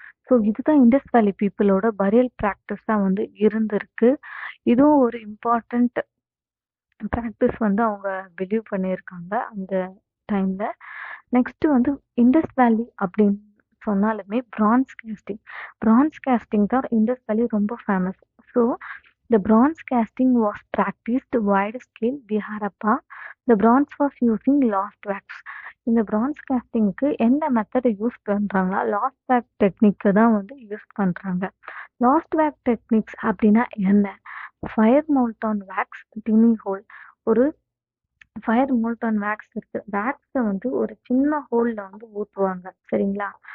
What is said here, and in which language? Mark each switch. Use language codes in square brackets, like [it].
[ta] So இதுதான் Indies வேலி பீப்புளோட பரியல் ப்ராக்டிஸா வந்து இருந்திருக்கு. இதுவும் ஒரு இம்பார்ட்டன்ட் ப்ராக்டிஸ் வந்து அவங்க பிலீவ் பண்ணியிருக்காங்க அந்த டைம்ல. நெக்ஸ்ட் வந்து இண்டஸ் வேலி அப்படின்னு சொன்னாலுமே பிரான்ஸ் கேஸ்டிங். பிரான்ஸ் கேஸ்டிங் தான் இண்டஸ் வேலி ரொம்ப famous. So [en] the bronze casting was practiced wide scale by Harappa. The bronze was using lost wax. [ta] இந்த [en] bronze casting [ta] க்கு என்ன மெத்தட் யூஸ் பண்றாங்களா, லாஸ்ட் வேக் டெக்னிக் தான் வந்து யூஸ் பண்றாங்க. லாஸ்ட் வேக் டெக்னிக்ஸ் அப்படின்னா என்ன? Fire மோல்டான் wax, tiny whole. ஒரு ஃபயர் மோல்டான் வேக்ஸ் இருக்கு. வேக்ஸை வந்து ஒரு சின்ன ஹோல்ல வந்து ஊற்றுவாங்க. சரிங்களா?